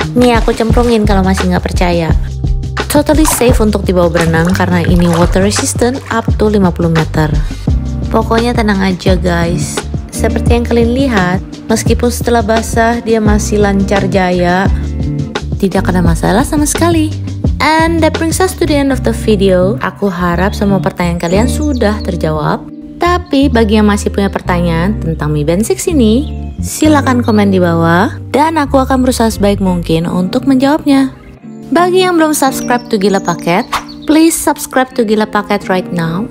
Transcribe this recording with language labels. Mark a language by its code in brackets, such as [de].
[id] Nih aku cemplungin kalau masih nggak percaya. [en] Totally safe [id] untuk dibawa berenang karena ini [en] water resistant up to 50 meter. [id] Pokoknya tenang aja guys. Seperti yang kalian lihat, meskipun setelah basah dia masih lancar jaya. Tidak ada masalah sama sekali. [en] And that brings us to the end of the video. [id] Aku harap semua pertanyaan kalian sudah terjawab. Tapi bagi yang masih punya pertanyaan tentang Mi Band 6 ini, silakan komen di bawah dan aku akan berusaha sebaik mungkin untuk menjawabnya. Bagi yang belum [en] subscribe to Gila Paket, please subscribe to Gila Paket right now.